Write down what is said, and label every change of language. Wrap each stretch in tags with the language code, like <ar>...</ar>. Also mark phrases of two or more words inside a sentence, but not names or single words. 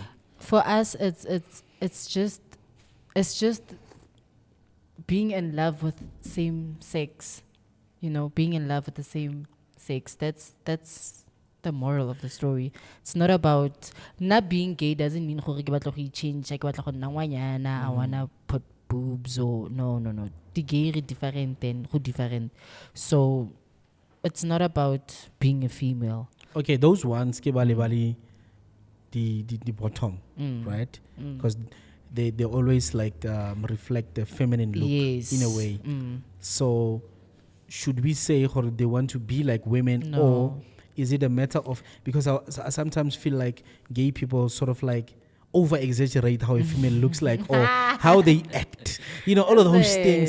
<en>For us it's just being in love with same sex being in love with the same sex that's the moral of the story. It's not about not being gay doesn't mean</en> <tn>gore ke batla go change ke batla go nna ngwanyana</tn> <en>I wanna put boobs or no the gay is different and who different so it's not about being a female. Okay, those ones</en> <tn>ke bale</tn> <en>the bottom, right? Because they always like reflect the feminine look Yes. in a way. So should we say or they want to be like women, No. or is it a matter of, because I sometimes feel like gay people sort of like over exaggerate how a female looks like or how they act, all of those things.</en>